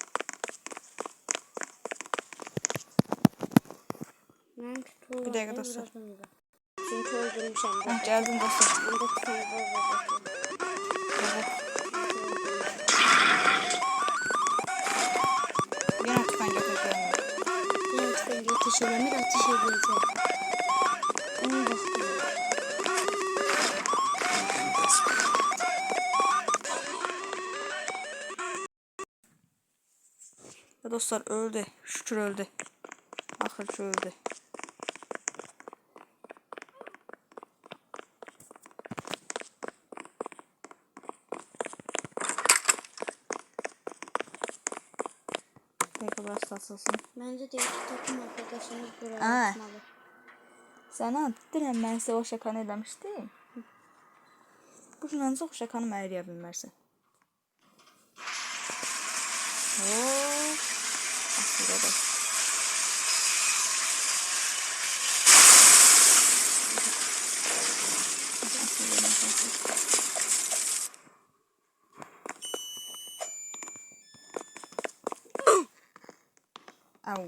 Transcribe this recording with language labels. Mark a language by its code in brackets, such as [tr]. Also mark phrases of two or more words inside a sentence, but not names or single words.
[tr] Mən tutuyorum. [az] Bir dəqiqə dostlar. Çünki öldürmüşəm. Ha, gəldim dostlar. Məndə tüfəng var robotum. Robot. Yenə tüfəng ateş etmir. [tr] Yine tüfengi ateş edemir, ateş edeceğim. Onun vakti var. Ya dostlar, öldü. Şükür öldü. Axırcı öldü. Peki, burası asılsın. Bence diğer takım arkadaşımız buraya Ha. atmalı. [az] Sənə deyirəm, mən sizə o şəkanı eləmişdim. Bu gün ancaq o şəkanı mənə eləyə bilmərsən. Hop. Asıra bax. Au.